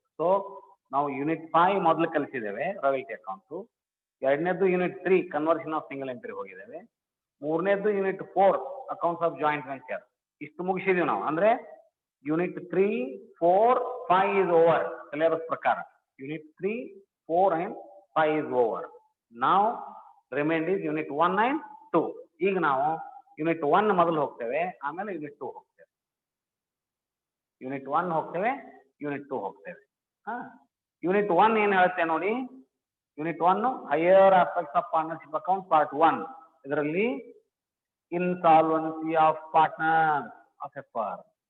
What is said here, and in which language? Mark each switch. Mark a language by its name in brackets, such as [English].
[Kannada] So ನಾವು unit 5 ಮೊದಲು ಕಲಿಸಿದ್ದೇವೆ royalty account. ಎರಡನೇದ್ದು unit 3 conversion of single entry ಹೋಗಿದ್ದೇವೆ. ಮೂರನೇದ್ದು unit 4 accounts of joint venture. ಇಷ್ಟು ಮುಗಿಸಿದೀವಿ ನಾವು. ಅಂದ್ರೆ ಯೂನಿಟ್ 3, 4, 5 [English] is over [Kannada] ಸಿಲೆಬಸ್ ಪ್ರಕಾರ. [English] Unit 3, 4 and 5 is over. Now remained is unit 1 and 2. [Kannada] ಈಗ ನಾವು ಯೂನಿಟ್ 1 ಮೊದಲು ಹೋಗ್ತೇವೆ, ಆಮೇಲೆ ಯೂನಿಟ್ 2 ಹೋಗ್ತೇವೆ. ಯೂನಿಟ್ 1 ಹೋಗ್ತೇವೆ, ಯೂನಿಟ್ 2 ಹೋಗ್ತೇವೆ. ಯೂನಿಟ್ 1 ಏನ್ ಹೇಳುತ್ತೆ ನೋಡಿ, unit 1 higher aspects of partnership account part 1. ಇದರಲ್ಲಿ insolvency of partner of A firm.